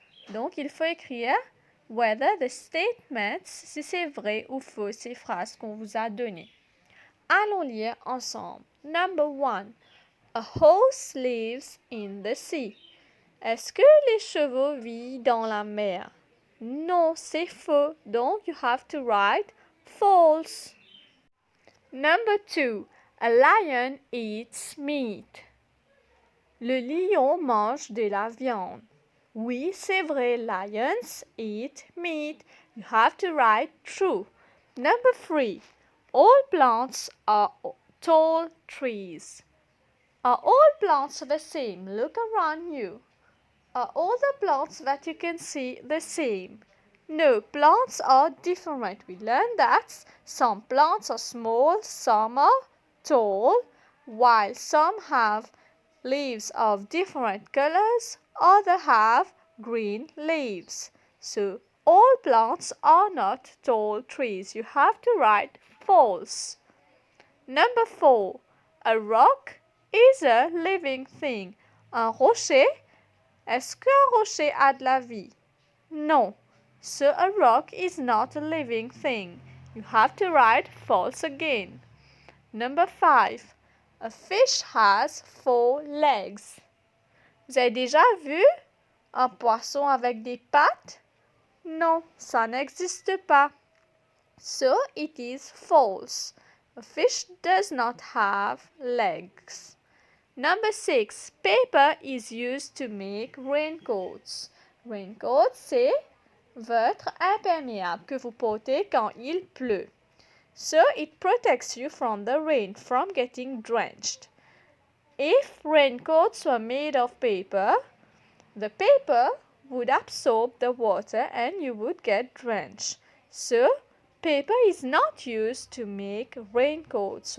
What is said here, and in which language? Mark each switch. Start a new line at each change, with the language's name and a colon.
French: Donc il faut écrire
English: whether the statements,
French: si c'est vrai ou faux ces phrases qu'on vous a données. Allons lire ensemble.
English: Number 1. A horse lives in the sea.
French: Est-ce que les chevaux vivent dans la mer? Non, c'est faux.
English: Donc you have to write false. Number 2. A lion eats meat.
French: Le lion mange de la viande. Oui, c'est vrai.
English: Lions eat meat. You have to write true. Number 3. All plants are tall trees. Are all plants the same? Look around you. Are all the plants that you can see the same? No, plants are different. We learned that some plants are small, some are tall, while some have leaves of different colors, others have green leaves. So, all plants are not tall trees. You have to write false. Number 4. A rock is a living thing.
French: Un rocher, est-ce qu'un rocher a de la vie?
English: No. So a rock is not a living thing. You have to write false again. Number 5. A fish has 4 legs.
French: Vous avez déjà vu un poisson avec des pattes? Non, ça n'existe pas.
English: So it is false. A fish does not have legs. Number 6. Paper is used to make raincoats.
French: Raincoat, c'est votre imperméable que vous portez quand il pleut.
English: So it protects you from the rain, from getting drenched. If raincoats were made of paper, the paper would absorb the water and you would get drenched. So paper is not used to make raincoats.